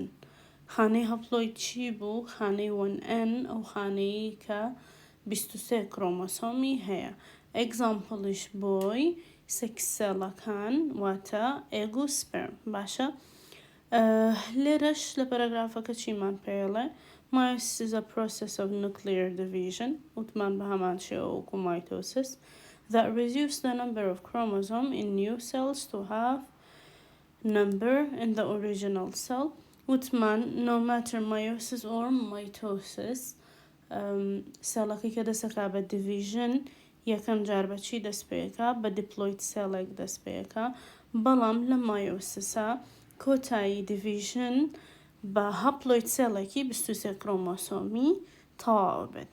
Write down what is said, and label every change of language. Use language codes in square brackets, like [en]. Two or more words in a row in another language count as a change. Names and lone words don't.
[ckb] خانەی هەپلۆید چی بوو؟ خانەی 1N، ئەو خانەی کە 23 کرۆمۆسۆمی هەیە. ئێگزامپڵیش بۆی [en] sex cells [ckb] واتە ئێگ و سپێرم. باشە، لێرەش لە پەرەگرافەکە چیمان پێڵێ؟ [en] Meiosis is a process of nuclear division، [ckb] وتمان بە هەمان شێوە وەکو [en] mitosis، that reduce the number of chromosomes in new cells to have number in the original cell. [ckb] وتمان [en] no matter meiosis or mitosis، [ckb] سێڵەکەی کە دەسەکا بە division یەکەم جار بە چی دەست پێەکە؟ بە دیپلۆید سێڵێک دەست پێەکە، بەڵام لە مایۆسسا کۆتایی دیڤیژن بە هەپلۆید سێڵێکی 23 کرۆمۆسۆمی تەواو بێت.